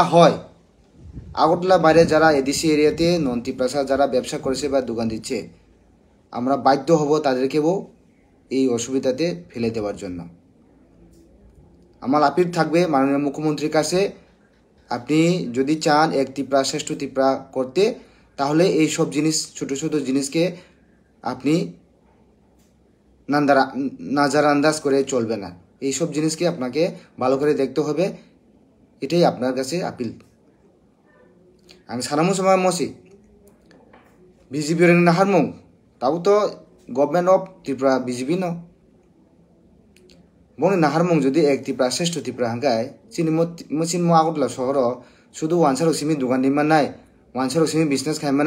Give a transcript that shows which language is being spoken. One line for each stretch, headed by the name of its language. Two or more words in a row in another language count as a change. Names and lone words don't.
Bangla: হয় আগরতলা বাইরে যারা এডিসি এরিয়াতে নন ত্রিপ্রাসা যারা ব্যবসা করেছে বা দোকান দিচ্ছে আমরা বাধ্য হব তাদেরকেও এই অসুবিধাতে ফেলে দেওয়ার জন্য আমার আপিল থাকবে মাননীয় মুখ্যমন্ত্রীর কাছে আপনি যদি চান এক ত্রিপুরা শ্রেষ্ঠ ত্রিপুরা করতে তাহলে এই সব জিনিস ছোট ছোট জিনিসকে আপনি নাজারান্দাজ করে চলবে না এই সব জিনিসকে আপনাকে ভালো করে দেখতে হবে এটাই আপনার কাছে আপিল
Kok Borok: आं सानामु समय मसि बीजेपी रंग नाहारमुं ताबो तो गवर्नमेंट ऑफ त्रिपुरा बीजेपी न बनि नाहारमुं जुदि एक त्रिपुरा श्रेष्ठ त्रिपुरा हांगाय सिनि आगरतला शहर शुधु वानसारक सिमि दुकान दिमानाय वानसारक सिमि बिजनेस खायमानाय